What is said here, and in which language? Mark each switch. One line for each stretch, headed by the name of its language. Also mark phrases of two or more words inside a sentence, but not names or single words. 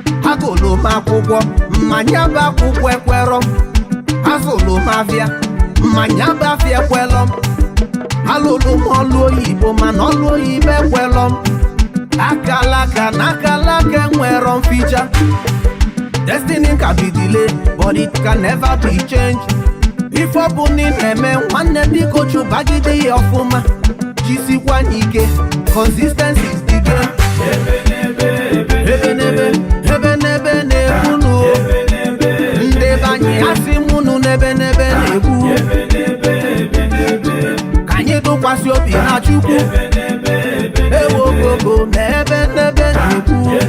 Igbo: Agụlụ m akwụkwọ, mmanya bụ akwụkwọ ekwerọ. Azụlụ m afịa, mmanya bụ afịa ekwerọ m. Alụlụ m ọlụ oyibo, mana ọlụ oyibo ekwerọ m. Akala aka na akala aka enwerọ m ficha.
English: Destiny can be delayed, but it can never be changed.
Igbo: If ọ bụ na ị na-eme nwanne, biko chụbagide ya ọfụma. Jisikwa n'ike,
English: consistency is the game.
Igbo: Ebe n'ebe, ebe n'ebe na-ekwu nụ. Ndị be anyị, asị m unu n'ebe n'ebe na-ekwu. Ka anyị tụkwasị obi na Chukwu. Ewo koko, na ebe n'ebe na-ekwu.